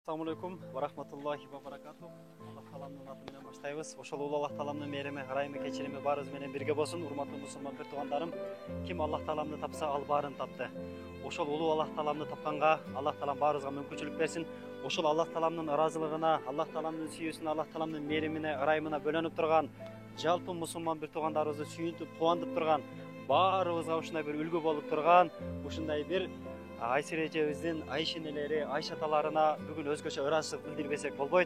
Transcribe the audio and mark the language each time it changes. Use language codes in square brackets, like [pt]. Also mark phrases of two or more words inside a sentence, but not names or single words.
[ar] السلام عليكم ورحمة الله وبركاته. [ky] Allah talamның аты менен баштайбыз. Ошол улуу Аллах таламның мээрими, ырайымы, кечирими барыбыз менен бирге болсун. Урматтуу мусулман бир туугандарым, ким Аллах таламны тапса, ал баарын тапты. Ошол улуу Аллах таламны тапканга Аллах талам баарыбызга мүмкүнчүлүк берсин. Ошол Аллах таламның ыраазылыгына, Аллах таламның сүйүүсүнө, Аллах таламның мээримине, ырайымына бөлөнүп турган жалпы мусулман бир туугандарыбызды сүйүнтүп, кубандырып турган, баарыбызга ушундай бир үлгү болуп турган, ушундай бир Айсир эжебиздин айшенелери, айшаталарына бүгүн өзгөчө ыраазычылык билдирбесек болбойт.